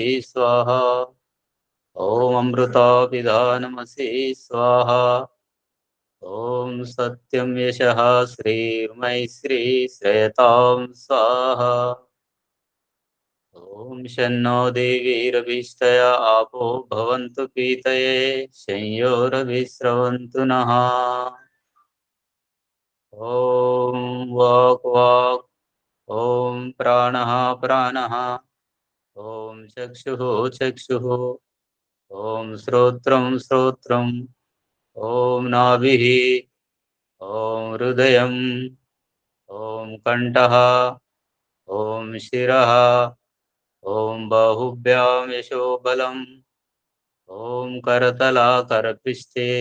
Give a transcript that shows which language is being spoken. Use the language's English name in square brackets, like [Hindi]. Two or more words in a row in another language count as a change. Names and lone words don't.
[Sanskrit] స్వాహ, ఓం అమృతాపిదానమసి స్వాహ, ఓం సత్యం యశః శ్రీర్మై శ్రీ శ్రేయతాం స్వాహ. ॐ शन्नो देवीरभिष्टया आपो भवन्तु पीतये संयोरभिस्रवन्तु नः। ॐ वाक् वाक्, ॐ प्राणः प्राणः, ॐ चक्षुः चक्षुः, ॐ श्रोत्रं श्रोत्रम्, ॐ नाभिः, ॐ हृदयम्, ॐ कण्ठः, ॐ शिरः, ॐ बाहुभ्यां यशोबलम्, ॐ करतलाकरपृष्ठे,